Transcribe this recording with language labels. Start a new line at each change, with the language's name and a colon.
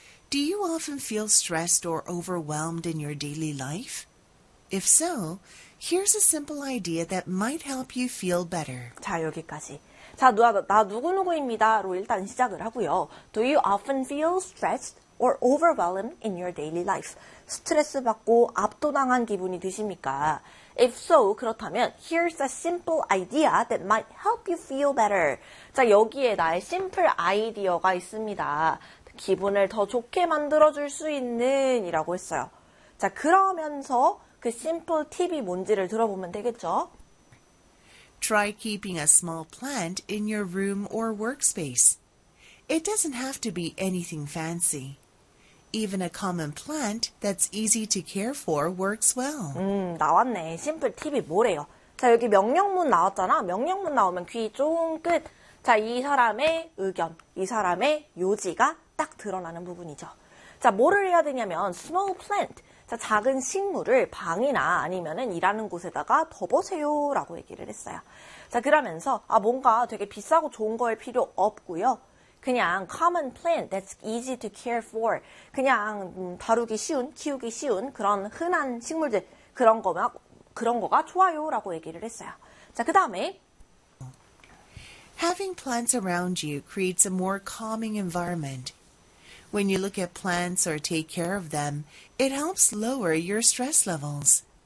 English: Do you often feel stressed or overwhelmed in your daily life? If so, here's a simple idea that might help you feel better.
Korean: 자, 여기까지. 자, 나 누구누구입니다로 일단 시작을 하고요.
English: Do you often feel stressed or overwhelmed in your daily life?
Korean: 스트레스 받고 압도당한 기분이 드십니까?
English: If so,
Korean: 그렇다면
English: here's a simple idea that might help you feel better.
Korean: 자, 여기에 나의 심플 아이디어가 있습니다. 기분을 더 좋게 만들어줄 수 있는 이라고 했어요. 자, 그러면서 그 심플 팁이 뭔지를 들어보면 되겠죠?
English: Try keeping a small plant in your room or workspace. It doesn't have to be anything fancy. Even a common plant that's easy to care for works well.
Korean: 나왔네. 심플 팁이 뭐래요? 자, 여기 명령문 나왔잖아. 명령문 나오면 귀 쫑긋. 자, 이 사람의 의견, 이 사람의 요지가 딱 드러나는 부분이죠. 자, 뭐를 해야 되냐면 small plant, 자, 작은 식물을 방이나 아니면은 일하는 곳에다가 덮어세요 라고 얘기를 했어요. 자, 그러면서 아, 뭔가 되게 비싸고 좋은 거에 필요 없고요. 그냥
English: common plant that's easy to care for.
Korean: 그냥 다루기 쉬운, 키우기 쉬운 그런 흔한 식물들 그런 거가 좋아요 라고 얘기를 했어요. 자, 그 다음에
English: Having plants around you creates a more calming environment. When you look at plants or take care of them, it helps lower your stress levels.